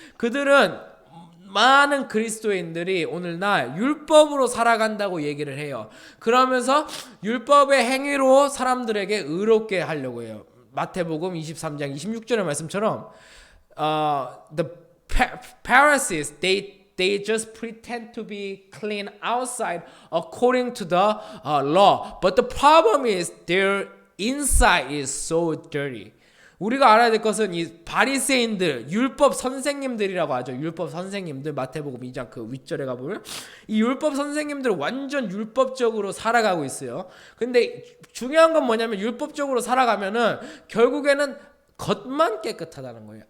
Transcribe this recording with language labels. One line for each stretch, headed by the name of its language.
Korean: 그들은 많은 그리스도인들이 오늘날 율법으로 살아간다고 얘기를 해요. 그러면서 율법의 행위로 사람들에게 의롭게 하려고 해요. 마태복음 23장 26절의 말씀처럼
English: the Pharisees they just pretend to be clean outside according to the law. But the problem is their inside is so dirty.
Korean: 우리가 알아야 될 것은 이 바리새인들, 율법 선생님들이라고 하죠. 율법 선생님들, 마태복음 2장 그 윗절에 가보면 이 율법 선생님들 완전 율법적으로 살아가고 있어요. 근데 중요한 건 뭐냐면 율법적으로 살아가면은 결국에는 겉만 깨끗하다는 거예요.